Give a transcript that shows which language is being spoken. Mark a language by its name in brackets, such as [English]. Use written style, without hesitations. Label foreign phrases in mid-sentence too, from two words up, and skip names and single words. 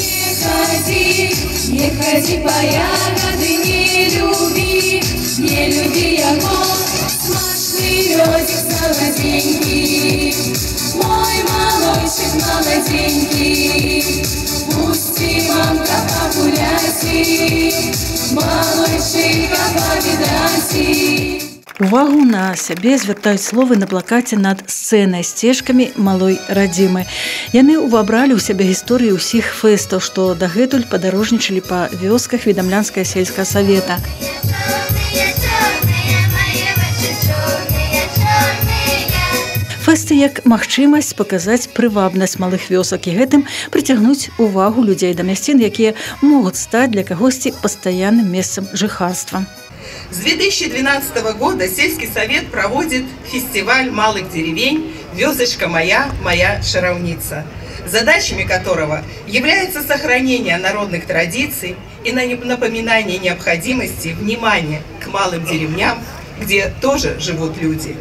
[Russian] Не ходи, не ходи по ягоды, не люби его, смачный медик солоденький, мой малойчик молоденький, пусти мамка погуляти, малойчика повидати. [Belarusian] Увагу на сябе звяртаюць словы на плакаце над сцэнай сцежкамі малой радзімы. Яны ўвабралі ў сябе гісторыі ўсіх фэстаў, што дагэтуль падарожнічалі па вёсках Відамлянскага сельскага савета. Фэсты як магчымасць паказаць прывабнасць малых вёсак і гэтым прыцягнуць увагу людзей да мясцін, якія могуць стаць для кагосьці пастаянным месцам жыхарства. [Russian] С 2012 года сельский совет проводит фестиваль малых деревень [Belarusian] «Вёсочка моя, моя шаровница», [Russian] задачами которого является сохранение народных традиций и напоминание необходимости внимания к малым деревням, где тоже живут люди.